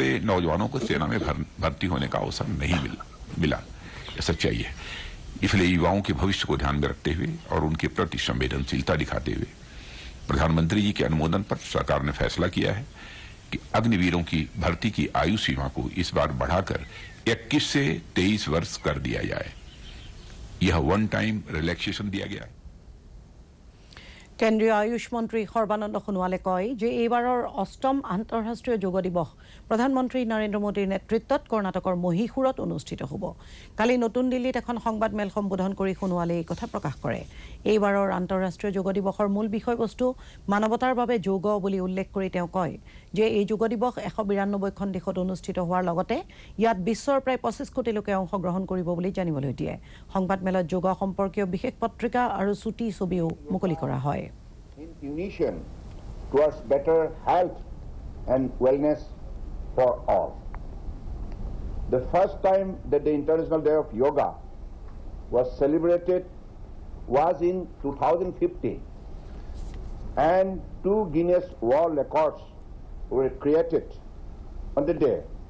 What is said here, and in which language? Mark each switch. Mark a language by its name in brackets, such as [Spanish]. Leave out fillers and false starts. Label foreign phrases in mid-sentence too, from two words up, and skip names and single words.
[Hindi] नौजवानों को सेना में भर्ती होने का अवसर नहीं मिला यह सच्चाई है इसलिए युवाओं के भविष्य को ध्यान में रखते हुए और उनके प्रति संवेदनशीलता दिखाते हुए प्रधानमंत्री जी के अनुमोदन पर सरकार ने फैसला किया है कि अग्निवीरों की भर्ती की आयु सीमा को इस बार बढ़ाकर 21 से 23 वर्ष कर दिया जाए यह [English] one time relaxation [Hindi] दिया गया है [Assamese] কেন্দ্ৰীয় আয়ুষ মন্ত্ৰী সৰ্বানন্দ সোণোৱালে কয় যে এইবাৰৰ অষ্টম আন্তঃৰাষ্ট্ৰীয় যোগ দিৱস প্ৰধানমন্ত্ৰী নৰেন্দ্ৰ মোদীৰ নেতৃত্বত কৰ্ণাটকৰ মহীশূৰত অনুষ্ঠিত হ'ব কালি নতুন দিল্লীত এখন সংবাদ মেল সম্বোধন কৰি সোণোৱালে এই কথা প্ৰকাশ কৰে এইবাৰৰ আন্তঃৰাষ্ট্ৰীয় যোগ দিৱসৰ মূল বিষয়বস্তু মানৱতাৰ বাবে যোগ বুলি উল্লেখ কৰি তেওঁ কয় যে এই যোগ দিৱস 192খন দেশত অনুষ্ঠিত হোৱাৰ লগতে ইয়াত বিশ্বৰ প্ৰায় 25 কোটি লোকে অংশগ্ৰহণ কৰিব বুলি জানিবলৈ দিয়ে সংবাদ মেলত যোগ সম্পৰ্কীয় বিশেষ পত্ৰিকা আৰু ছুটি ছবিও মুকলি কৰা হয় [English] in unison towards better health and wellness for all. The first time that the International Day of Yoga was celebrated was in 2015 and 2 Guinness World Records were created on the day.